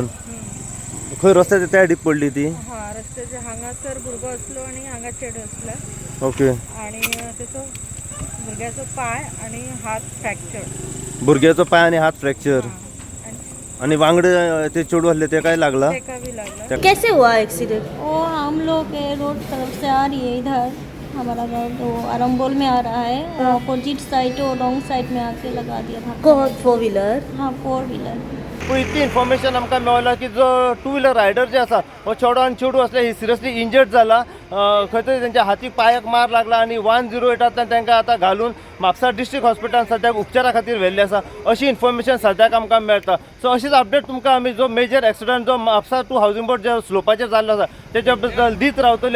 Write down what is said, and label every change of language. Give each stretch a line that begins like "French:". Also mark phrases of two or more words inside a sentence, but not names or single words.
Konkani: खंय रस्त्याच्या त्या सायडीक पडली ती. रस्त्याच्या हांगासर भुरगो असलो आणि हांगा चेडो असला. ओके. आणि तेचो भुरग्याचो पाय आणि हात फ्रॅक्चर. भुरग्याचो पाय आणि हात फ्रॅक्चर. आणि वांगडे ते चेडू असले ते काय लागला.
Hindi: कैसे हुआ एक्सीडेंट? वो हम लोग रोड तरफ से आ रही है इधर. हमारा गाँव तो आरम्बोल में आ रहा है.
English: opposite side
Hindi: और
English: wrong side
Hindi: में आके लगा दिया था. कौन 4 व्हीलर? हाँ 4 व्हीलर.
Konkani: पण इतकी इन्फॉर्मेशन आमकां मेळ्ळा की जो
English: 2 wheeler rider
Konkani: जे आसा हो चेडो आनी चेडू असले ही
English: seriously injured
Konkani: जाला. खंय तरी तेंच्या हातीक पांयाक मार लागला आणि 108 तांकां आतां घालून म्हापसा डिस्ट्रिक्ट हॉस्पिटलान सद्याक उपचारा खातीर व्हेल्ले आसा अशी इन्फॉर्मेशन सद्याक आमकां मेळटा. सो अशीच अपडेट तुमकां आमी जो
English: major accident
Konkani: जो म्हापसा टू हावजिंग बोर्ड जे स्लोपाचेर जाल्लो आसा तेच्या बद्दल दीत रावतले.